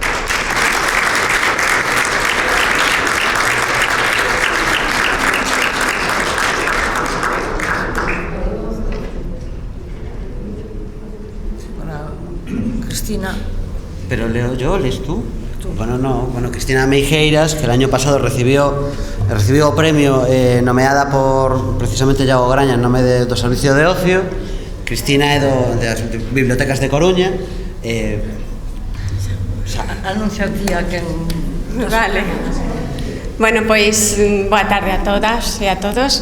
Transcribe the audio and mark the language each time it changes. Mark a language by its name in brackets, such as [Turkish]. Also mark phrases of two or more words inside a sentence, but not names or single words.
[Spanish] Cristina. Pero leo yo, ¿lees tú? Bueno, no. Bueno, Cristina Meijeiras, que el año pasado recibió [Galician] o premio nomeada por precisamente Iago Graña en nome do Servicio de Ocio. Cristina é das Bibliotecas de Coruña. Anuncia ti a quen... Vale. Bueno, pois, boa tarde a todas e a todos.